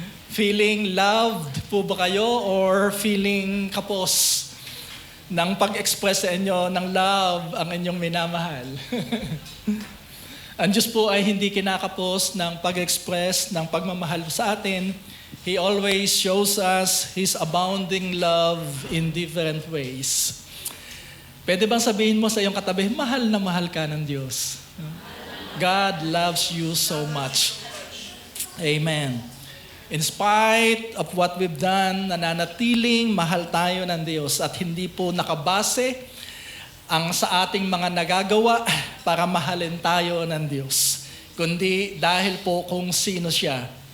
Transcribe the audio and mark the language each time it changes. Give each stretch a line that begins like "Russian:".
English: Feeling loved
Filipino: po ba kayo or feeling kapos ng pag-express sa inyo ng love ang inyong minamahal? Ang Diyos po ay hindi kinakapos ng pag-express ng pagmamahal sa atin.
English: He always shows us His abounding love in different ways.
Filipino: Pwede bang sabihin mo sa iyong katabi, mahal na mahal ka ng Diyos?
English: God loves you so much. Amen. In spite of what we've done,
Filipino: nananatiling mahal tayo ng Diyos at hindi po nakabase ang sa ating mga nagagawa para mahalin tayo ng Diyos, kundi dahil po kung sino siya.